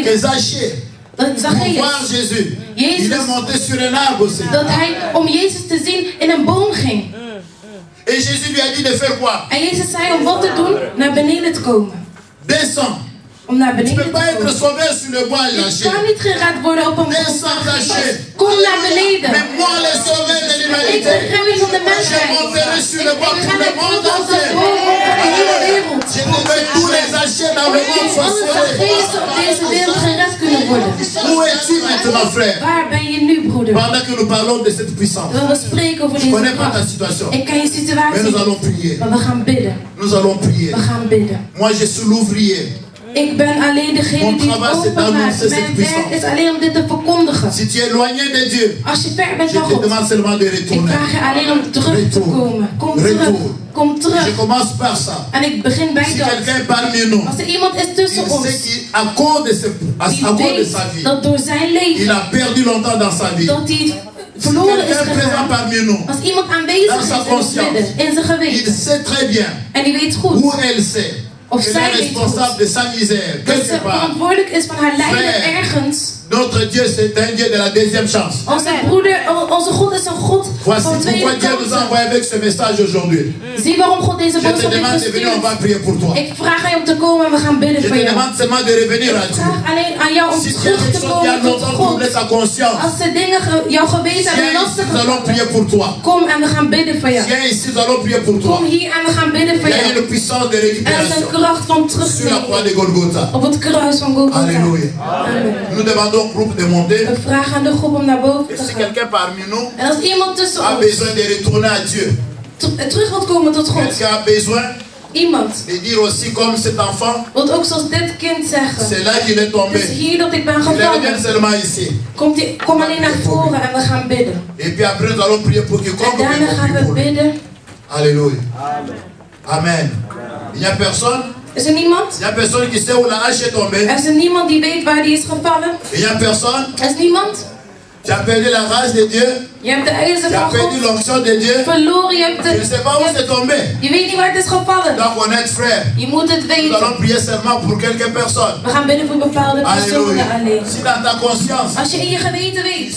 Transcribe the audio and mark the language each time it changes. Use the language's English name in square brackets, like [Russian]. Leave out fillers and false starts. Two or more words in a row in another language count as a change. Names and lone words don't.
[French] que Zachée, [Dutch] Dat [French] pour voir [Dutch] Zacchaeus, [French] Jésus, [Dutch] Jezus. [French] il est monté sur un arbre aussi. [Dutch] dat hij om Jezus te zien in een boom ging. [French] Et Jésus lui a dit de faire quoi? [Dutch] En Jezus zei om wat te doen? Naar beneden te komen. [French] Descends. [Dutch] Om naar [French] Tu ne [Dutch] beneden [French] peux [Dutch] te [French] pas être [Dutch] komen. [French] sauvé sur le bois, [Dutch] Je [French] Zachée. [Dutch] kan niet gered worden op een [French] Descends, Zachée. [Dutch] boom. Kom naar beneden. [French] Mais moi, le sauveur de [Dutch] Ik [French] l'humanité, [Dutch] ben redder van de [French] je [Dutch] mensheid. [French] monterai sur le bois [Dutch] Ik [French] pour [Dutch] ga [French] le [Dutch] naar [French] monde [Dutch] boven als een [French] entier. [Dutch] boom voor de hele wereld. [French] Je veux tous les Zachées dans le monde soient [Dutch] Alle [French] sauvés. [Dutch] Zacchaeus op deze wereld gered kunnen worden. [French] Où es-tu maintenant, frère? [Dutch] Waar ben je nu, broeder? [French] Pendant que nous parlons de cette puissance, [Dutch] We spreken over [French] je [Dutch] deze [French] connais pas ta [Dutch] kracht. [French] situation, [Dutch] Ik ken je [French] mais [Dutch] situatie [French] nous [Dutch] niet. [French] allons prier. [Dutch] Maar we gaan bidden. [French] Nous allons prier. [Dutch] We gaan bidden. [French] Moi, je suis l'ouvrier. [Dutch] Ik ben alleen degene [French] Mon [Dutch] die het [French] travail, c'est [Dutch] openmaakt. [French] d'annoncer [Dutch] Mijn [French] cette [Dutch] werk [French] puissance. [Dutch] is alleen om dit te verkondigen. [French] Si tu es éloigné de Dieu, [Dutch] Als je ver bent [French] je [Dutch] van [French] te [Dutch] God, [French] demande seulement de [Dutch] ik [French] retourner. [Dutch] vraag je alleen om terug te [French] Retour. [Dutch] komen. Kom [French] Retour. [Dutch] terug. Kom [French] Je [Dutch] terug. [French] commence par ça. [Dutch] En ik begin bij [French] Si [Dutch] dat. [French] quelqu'un est parmi nous, [Dutch] Als er iemand is [French] il [Dutch] tussen [French] sait [Dutch] ons [French] qu'à cause de, [Dutch] die [French] à cause de [Dutch] weet [French] sa vie, [Dutch] dat door zijn [French] il [Dutch] leven [French] a perdu longtemps dans sa vie. [Dutch] dat hij [French] Si [Dutch] verloren is [French] quelqu'un est présent [Dutch] gegaan. [French] parmi nous, [Dutch] Als iemand aanwezig [French] Dans [Dutch] is [French] sa [Dutch] in ons [French] conscience. [Dutch] midden, in zijn [French] il [Dutch] geweten, [French] sait très bien, [Dutch] en die weet goed [French] ou elle sait, [Dutch] Of [French] qu'elle [Dutch] zij [French] est [Dutch] weet [French] responsable [Dutch] goed [French] de sa misère, [Dutch] dat [French] quelque [Dutch] ze [French] part. [Dutch] verantwoordelijk is van haar lijden [French] Frère. [Dutch] ergens. [French] Notre Dieu, c'est un Dieu de la deuxième chance. [Dutch] Onze broeder, onze God is een God [French] Voici [Dutch] van [French] pourquoi [Dutch] tweede [French] Dieu nous a [Dutch] kansen. [French] envoyé avec ce message aujourd'hui. [Dutch] Zie waarom God deze [French] Je te [Dutch] boodschap heeft [French] demande de venir, on va [Dutch] gestuurd. [French] prier pour toi. [Dutch] Ik vraag aan je om te komen en we gaan bidden [French] Je [Dutch] voor [French] te [Dutch] jou. [French] demande seulement de revenir à [Dutch] Ik [French] Dieu. [Dutch] vraag alleen aan jou om [French] Si tu as [Dutch] terug [French] quelque [Dutch] te [French] chose qui a [Dutch] komen tot [French] longtemps [Dutch] God. [French] troublé ta conscience, [Dutch] Als de dingen jouw geweten hebben [French] viens ici, [Dutch] lastig [French] nous allons prier [Dutch] gevallen, [French] pour toi. [Dutch] kom en we gaan bidden voor jou. [French] Viens ici, nous allons prier pour toi. [Dutch] Kom hier en we gaan bidden [French] Il [Dutch] voor [French] y a [Dutch] jou. [French] une puissance de [Dutch] Er is een [French] récupération [Dutch] kracht van [French] sur la croix [Dutch] terugnemen [French] de Golgotha. [Dutch] op het kruis van Golgotha. [French] Alléluia. Amen. Nous demandons au groupe de monter. [Dutch] We vragen aan de groep om naar boven [French] Et [Dutch] te [French] si [Dutch] gaan. [French] quelqu'un parmi nous [Dutch] En als iemand tussen [French] a [Dutch] ons [French] besoin de retourner à Dieu, [Dutch] terug wilt komen tot God, [French] quelqu'un a besoin [Dutch] iemand [French] de dire aussi comme cet enfant, [Dutch] wilt ook zoals dit kind zeggen, [French] c'est là qu'il est [Dutch] het [French] tombé. [Dutch] is hier dat ik ben [French] Il revient [Dutch] gevallen. [French] seulement ici. [Dutch] Kom alleen naar voren en we gaan bidden. [French] Et puis après, nous allons prier pour [Dutch] En [French] quiconque [Dutch] daarna gaan we [French] pour lui. [Dutch] bidden. [French] Alléluia. Amen. Il n'y a personne. [Dutch] Is er niemand? [French] Il n'y a personne qui sait où la hache est tombée. [Dutch] Er is er niemand die weet waar die is gevallen? [French] Il n'y a personne. [Dutch] Er is niemand? [French] Tu as perdu la grâce de Dieu. [Dutch] Je hebt de ijzer [French] Tu as [Dutch] van [French] perdu [Dutch] God [French] l'onction de Dieu. [Dutch] verloren. Je hebt [French] Je ne sais pas où c'est tombé. [Dutch] je weet niet waar het is gevallen. [French] Donc honnête frère, [Dutch] Je moet het [French] nous [Dutch] weten. [French] allons prier seulement pour quelques personnes. [Dutch] We gaan bidden voor bepaalde personen [French] Alléluia. [Dutch] alleen. [French] Si dans ta conscience, [Dutch] Als je in je geweten [French] tu [Dutch] weet,